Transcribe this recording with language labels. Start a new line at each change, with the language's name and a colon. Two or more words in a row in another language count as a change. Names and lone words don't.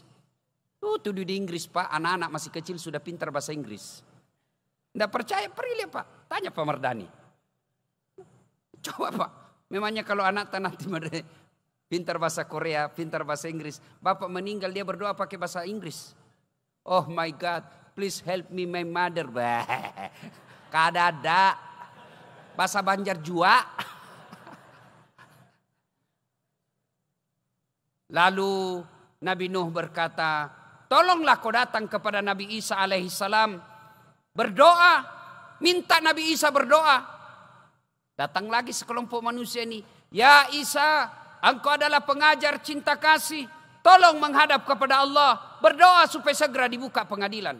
Indonesian: Tuh di Inggris Pak, anak-anak masih kecil sudah pintar bahasa Inggris. Tidak percaya, pergi lihat Pak. Tanya Pak Mardani. Coba Pak. Memangnya kalau anak nanti pintar bahasa Korea, pintar bahasa Inggris. Bapak meninggal dia berdoa pakai bahasa Inggris.
English: Oh my God, please help me my mother.
Indonesian: Kadada. Bahasa Banjar jua. Lalu Nabi Nuh berkata, tolonglah kau datang kepada Nabi Isa alaihissalam. Berdoa, minta Nabi Isa berdoa. Datang lagi sekelompok manusia ini. Ya Isa, engkau adalah pengajar cinta kasih. Tolong menghadap kepada Allah. Berdoa supaya segera dibuka pengadilan.